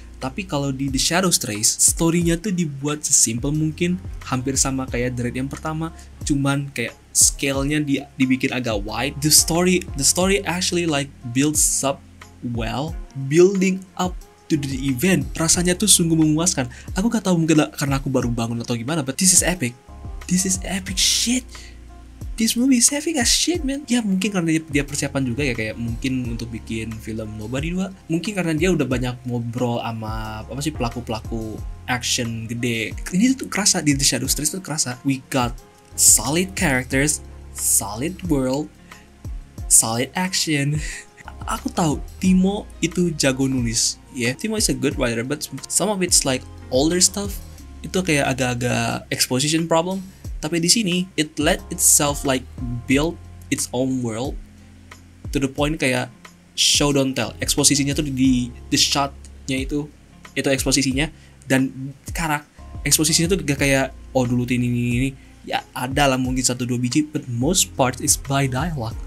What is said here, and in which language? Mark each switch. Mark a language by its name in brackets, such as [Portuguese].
[Indonesian] Tapi kalau di The Shadows Trace, story-nya tuh dibuat sesimpel mungkin, hampir sama kayak The Raid yang pertama, cuman kayak scale-nya dibikin agak wide. [English] The story actually like builds up well, building up to the event. [Indonesian] Rasanya tuh sungguh memuaskan. Aku gak tahu mungkin karena aku baru bangun atau gimana, [English] but this is epic. This is epic shit. This movie is epic as shit, man. [Indonesian] Ya mungkin karena dia persiapan juga ya, kayak mungkin untuk bikin film Nobody 2. Mungkin karena dia udah banyak ngobrol sama pelaku action gede. Ini tuh kerasa di The Shadows Trace tuh kerasa. [English] We got solid characters, solid world, solid action. [Indonesian] aku tahu Timo itu jago nulis, ya. Yeah. [English] Timo is a good writer, but some of it's like older stuff [Indonesian] itu kayak agak-agak [English] exposition problem. [Indonesian] Tapi di sini [English] it let itself like build its own world to the point kayak show don't tell. [Indonesian] Eksposisinya tuh di shotnya itu eksposisinya, dan eksposisinya tuh gak kayak oh dulu ini ya ada lah mungkin 1-2 biji, [English] but most part is by dialogue.